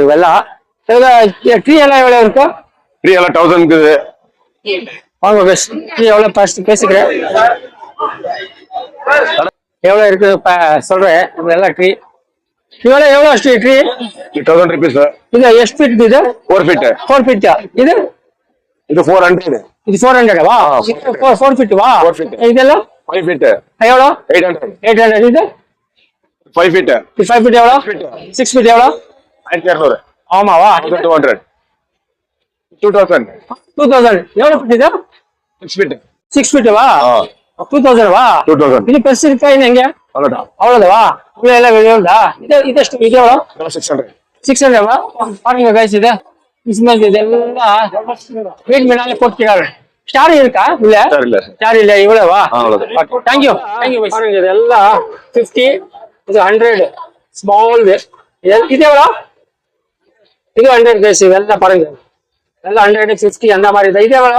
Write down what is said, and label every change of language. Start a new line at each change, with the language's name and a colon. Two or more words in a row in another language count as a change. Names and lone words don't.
Tamil: இதெல்லாம் ட்ரீ எல்லாம் எவ்வளவு இருக்கு? ட்ரீ எல்லாம் 1000 இருக்குது. வாங்க கேஸ். ட்ரீ எவ்வளவு ஃபர்ஸ்ட் பேசிக்கிறேன். எவ்வளவு இருக்கு சொல்றேன். இது எல்லாம் ட்ரீ இவ்வளவு எவ்வளவு ட்ரீ
English: 1000 rupees sir.
Tamil: இது
Kannada: ಎಷ್ಟು ಫೀಟ್
Tamil: இது
English: 4 feet.
Tamil: 4 ಫೀಟ್ இது
Kannada: ಇದು 400.
Tamil: இது 400 வா 4 ಫೀಟ್ வா
English: 4 feet.
Tamil: இதெல்லாம்
English: 5 feet.
Tamil: எவ்வளவு 800. 800 இது
English: 5 feet.
Tamil: 5 ಫೀಟ್ எவ்வளவு 6 ಫೀಟ್ எவ்வளவு 1200. ஆமாவா 1200. 2000. 2000 எவ்வளவு ஃபீட் இது
English: 6 feet.
Tamil: 6 ಫೀಟ್ வா 2000 வா 2000. இது பெருசு இருக்கா எங்க
Kannada: ಅಲ್ಲಟಾ
Tamil: அவ்வளவுதா உள்ள எல்லாம் வெளியோடா
Kannada: ಇದೆಷ್ಟು ಇದು
Tamil: எவ்வளவு 600. 600 வா பாருங்க கைஸ் இது கிறிஸ்மஸ் இதெல்லாம் வீட் மேலே போட்டுக்கிறாரு ஸ்டார் இருக்கா இல்ல Star இல்ல. ஸ்டார் இல்ல இவ்வளவா அவ்வளவுதான். தேங்க்யூ பாருங்க இதெல்லாம் 50 இது 100 ஸ்மால் இது எவ்வளோ இது 100 கைஸ் இதெல்லாம் பாருங்க எல்லாம் 150 அந்த மாதிரி தான் இது எவ்வளோ